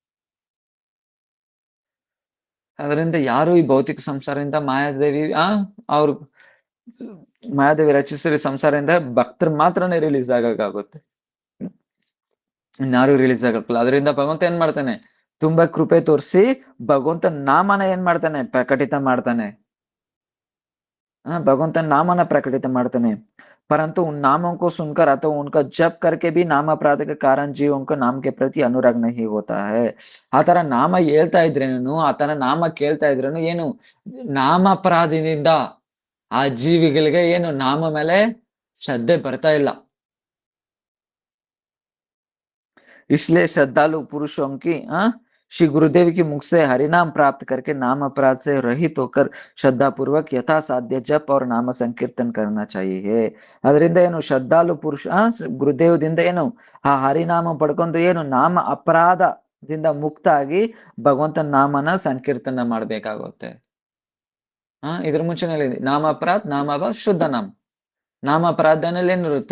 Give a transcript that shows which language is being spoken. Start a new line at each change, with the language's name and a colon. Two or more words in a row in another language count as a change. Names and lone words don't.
Kannada: ಅದರಿಂದ ಯಾರು ಈ ಭೌತಿಕ ಸಂಸಾರದಿಂದ ಮಾಯಾದೇವಿ ಅವ್ರು ಮಾಯಾದೇವಿ ರಚಿಸಿದ ಸಂಸಾರದಿಂದ ಭಕ್ತರು ಮಾತ್ರನೇ ರಿಲೀಸ್ ಆಗಕ್ಕಾಗುತ್ತೆ. ಇನ್ಯಾರು ರಿಲೀಸ್ ಆಗಲ್ಲ. ಅದರಿಂದ ಭಗವಂತ ಏನ್ ಮಾಡ್ತಾನೆ? ತುಂಬಾ ಕೃಪೆ ತೋರಿಸಿ ಭಗವಂತ ನಾಮನ ಏನ್ ಮಾಡ್ತಾನೆ? ಪ್ರಕಟಿತ ಮಾಡ್ತಾನೆ. ಭಗವಂತನ ನಾಮನ ಪ್ರಕಟಿತ ಮಾಡ್ತಾನೆ.
Hindi: परंतु उन नामों को सुनकर अथवा उनका जप करके भी नाम अपराध के कारण जीवों को नाम के प्रति अनुराग नहीं होता है.
Kannada: ಆತರ ನಾಮ ಹೇಳ್ತಾ ಇದ್ರೇನು, ಆತರ ನಾಮ ಕೇಳ್ತಾ ಇದ್ರೇನು ಏನು ನಾಮ ಅಪರಾಧದಿಂದ ಆ ಜೀವಿಗಳಿಗೆ ಏನು ನಾಮ ಮೇಲೆ ಶ್ರದ್ಧೆ ಬರ್ತಾ ಇಲ್ಲ.
Hindi: इसलिए श्रद्धालु पुरुषों की श्री गुरुदेव की मुख से हरिनाम प्राप्त करके नाम अपराध से रहित होकर श्रद्धा पूर्वक यथा साध्य जप और नाम संकीर्तन करना चाहिए.
Kannada: ಅದರಿಂದ ಏನು ಶ್ರದ್ಧಾಲು ಪುರುಷ ಗುರುದೇವದಿಂದ ಏನು ಆ ಹರಿನಾಮ ಪಡ್ಕೊಂಡು ಏನು ನಾಮ ಅಪರಾಧದಿಂದ ಮುಕ್ತ ಆಗಿ ಭಗವಂತನ ನಾಮನ ಸಂಕೀರ್ತನ ಮಾಡ್ಬೇಕಾಗುತ್ತೆ. ಇದ್ರ ಮುಂಚೆನಲ್ಲಿ ನಾಮ ಅಪರಾಧ ನಾಮ ಶುದ್ಧ ನಾಮ. ನಾಮ ಅಪರಾಧನಲ್ಲಿ ಏನಿರುತ್ತೆ?